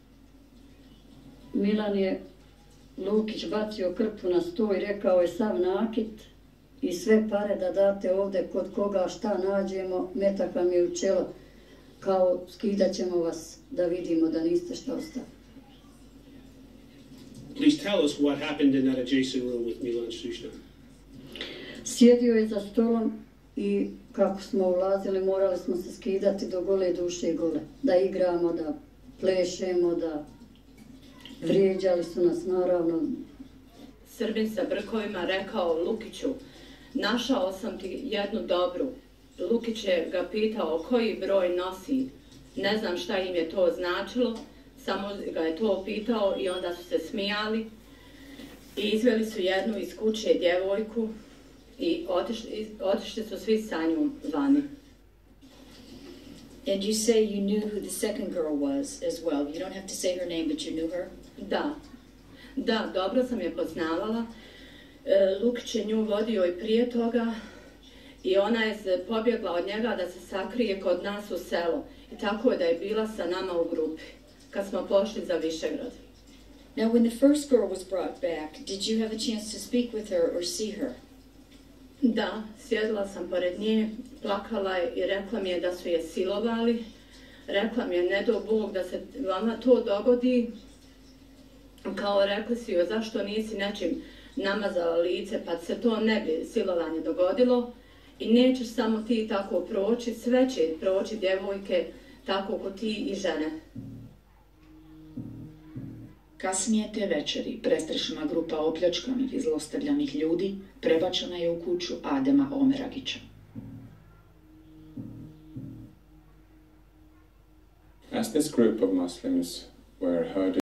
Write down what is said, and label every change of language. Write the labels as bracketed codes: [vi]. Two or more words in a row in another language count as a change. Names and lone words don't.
[bs] Milan je Lukić bacio krpu na sto i rekao je sav nakit i sve pare da date ovdje kod koga šta nađemo, metak vam je u čelo, kao skidat ćemo vas da vidimo da niste šta ostali. [en] Please tell us what happened in that adjacent room with Milan Štušna. [bs] Sjedio je za stolom i kako smo ulazili morali smo se skidati do gole duše i gole. Da igramo, da plešemo, da vrijeđali su nas naravno. Srbin sa brkovima rekao Lukiću, našao sam ti jednu dobru. Lukić je ga pitao koji broj nosi. Ne znam šta im je to značilo, samo ga je to pitao i onda su se smijali. I izveli su jednu iz kuće djevojku i otišli su svi sa njom vani. [en] And you say you knew who the second girl was as well. You don't have to say her name, but you knew her? [bs] Da, dobro sam je poznavala. Lukić je nju vodio i prije toga i ona je pobjegla od njega da se sakrije kod nas u selo. I tako je da je bila sa nama u grupi, kad smo pošli za Višegrad. [en] Now, when the first girl was brought back, did you have a chance to speak with her or see her? [bs] Da, sjedila sam pored nje, plakala je i rekla mi je da su je silovali. Rekla mi je, ne do Bog da se vama to dogodi. Kao rekli si joj, zašto nisi nečim namazala lice, pa se to ne bi silovanje dogodilo. I nećeš samo ti tako proći, sve će proći djevojke tako ko ti i žene. Kasnije te večeri prestrašena grupa opljačkanih i zlostavljanih ljudi prebačena je u kuću Adema Omeragića. [en] As this group of Muslims were herded